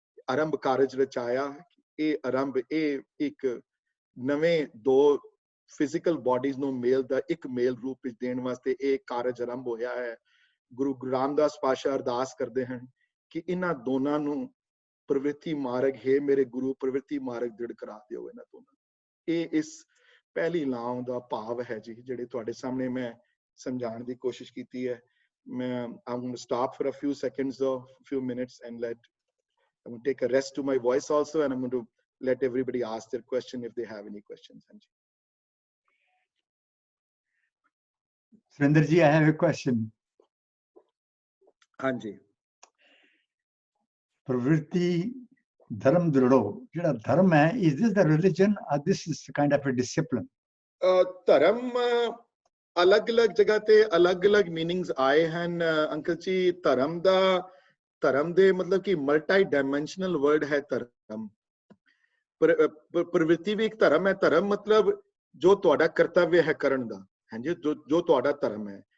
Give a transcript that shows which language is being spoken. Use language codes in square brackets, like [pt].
[pa] ਆਰੰਭ ਕਾਰਜ ਰਚਾਇਆ, ਇਹ ਆਰੰਭ ਇਹ ਇੱਕ ਨਵੇਂ ਦੋ ਫਿਜ਼ੀਕਲ ਬਾਡੀਜ਼ ਨੂੰ ਮੇਲ ਦਾ ਇੱਕ ਮੇਲ ਰੂਪ ਵਿੱਚ ਦੇਣ ਵਾਸਤੇ ਇਹ ਕਾਰਜ ਆਰੰਭ ਹੋਇਆ ਹੈ। ਗੁਰੂ ਰਾਮਦਾਸ ਪਾਤਸ਼ਾਹ ਅਰਦਾਸ ਕਰਦੇ ਹਨ ਕਿ ਇਹਨਾਂ ਦੋਨਾਂ ਨੂੰ ਪ੍ਰਵਿਰਤੀ ਮਾਰਗ ਹੈ ਮੇਰੇ ਗੁਰੂ, ਪ੍ਰਵਿਰਤੀ ਮਾਰਗ ਦ੍ਰਿੜ ਕਰਾ ਦਿਓ ਇਹਨਾਂ ਦੋਨਾਂ। ਇਹ ਇਸ ਪਹਿਲੀ ਲਾਮ ਦਾ ਭਾਵ ਹੈ ਜੀ, ਜਿਹੜੇ ਤੁਹਾਡੇ ਸਾਹਮਣੇ ਮੈਂ ਸਮਝਾਉਣ ਦੀ ਕੋਸ਼ਿਸ਼ ਕੀਤੀ ਹੈ। [en] I'm going to stop for a few seconds or few minutes and I'm going to take a rest to my voice also, and I'm going to let everybody ask their question if they have any questions. Surinder ji, I have a question. [pa] Hanji. Pravritti dharam dhrado, jehda dharm hai, [en] is this the religion or this is kind of a discipline? [pa] Dharam ਅਲੱਗ-ਅਲੱਗ ਜਗ੍ਹਾ ਤੇ ਅਲੱਗ-ਅਲੱਗ meanings ਆਏ ਹਨ uncle ਜੀ। ਧਰਮ ਦੇ ਮਤਲਬ ਕਿ ਮਲਟੀ ਡਾਇਮੈਂਸ਼ਨਲ ਵਰਡ ਹੈ ਧਰਮ। ਪ੍ਰਵਿਰਤੀ ਵੀ ਇੱਕ ਧਰਮ ਹੈ। ਧਰਮ ਮਤਲਬ ਜੋ ਤੁਹਾਡਾ ਕਰਤੱਵ ਹੈ ਕਰਨ ਦਾ, ਹਾਂਜੀ, ਜੋ ਤੁਹਾਡਾ ਧਰਮ ਹੈ।